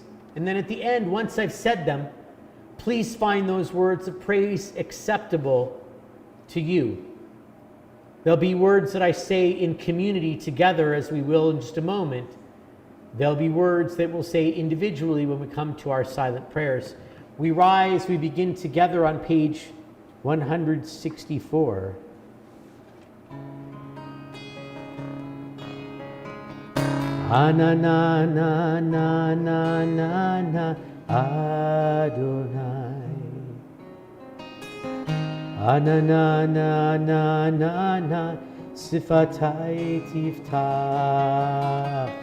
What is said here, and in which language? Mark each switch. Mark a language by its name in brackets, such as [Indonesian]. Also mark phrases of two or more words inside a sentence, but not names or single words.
[English] And then at the end, once I've said them, please find those words of praise acceptable to you. There'll be words that I say in community together, as we will in just a moment. There'll be words that we'll say individually when we come to our silent prayers. We rise, we begin together on page 164. Anana na na na na na Adonai. Anana na na na na [Hebrew] שפתי תפתח.